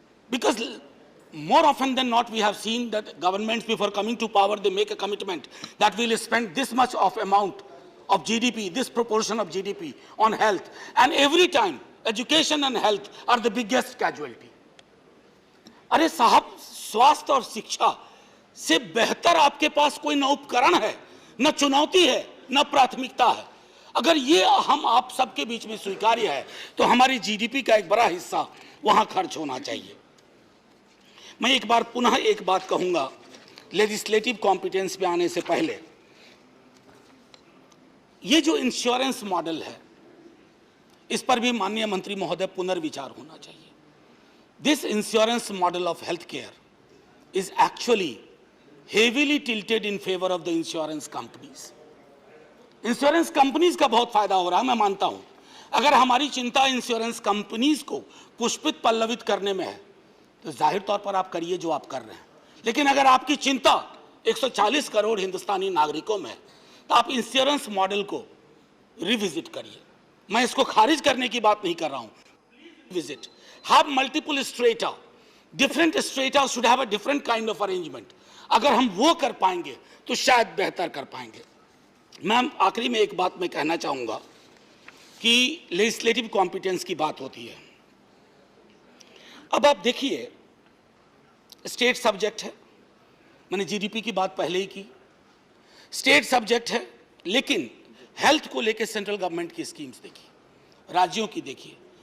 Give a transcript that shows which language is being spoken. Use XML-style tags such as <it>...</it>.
<en>Because more often than not, we have seen that governments, before coming to power, they make a commitment that we'll spend this much of amount of GDP, this proportion of GDP on health. And every time, education and health are the biggest casualty.</en> <hi>अरे साहब, स्वास्थ्य और शिक्षा से बेहतर आपके पास कोई न उपकरण है, न चुनौती है, न प्राथमिकता है. अगर ये हम आप सबके बीच में स्वीकार्य है, तो हमारी जीडीपी का एक बड़ा हिस्सा वहां खर्च होना चाहिए. मैं एक बार पुनः एक बात कहूंगा, लेजिस्लेटिव कॉम्पिटेंस पे आने से पहले, ये जो इंश्योरेंस मॉडल है, इस पर भी माननीय मंत्री महोदय पुनर्विचार होना चाहिए.</hi> <en>This insurance model of healthcare is actually heavily tilted in favor of the insurance companies.</en> <hi>Insurance companies का बहुत फायदा हो रहा है, मैं मानता हूं. अगर हमारी चिंता इंश्योरेंस कंपनीज को पुष्पित पल्लवित करने में है, तो जाहिर तौर पर आप करिए जो आप कर रहे हैं. लेकिन अगर आपकी चिंता 140 करोड़ हिंदुस्तानी नागरिकों में है, तो आप इंश्योरेंस मॉडल को रिविजिट करिए. मैं इसको खारिज करने की बात नहीं कर रहा हूं.</hi> <en>Visit, have multiple strata, different strata should have a different kind of arrangement.</en> <hi>अगर हम वो कर पाएंगे तो शायद बेहतर कर पाएंगे. मैम, आखिरी में एक बात मैं कहना चाहूंगा कि लेजिस्लेटिव कॉम्पिटेंस की बात होती है. अब आप देखिए, स्टेट सब्जेक्ट है, मैंने जीडीपी की बात पहले ही की, स्टेट सब्जेक्ट है, लेकिन हेल्थ को लेकर सेंट्रल गवर्नमेंट की स्कीम्स देखिए, राज्यों की देखिए.</hi>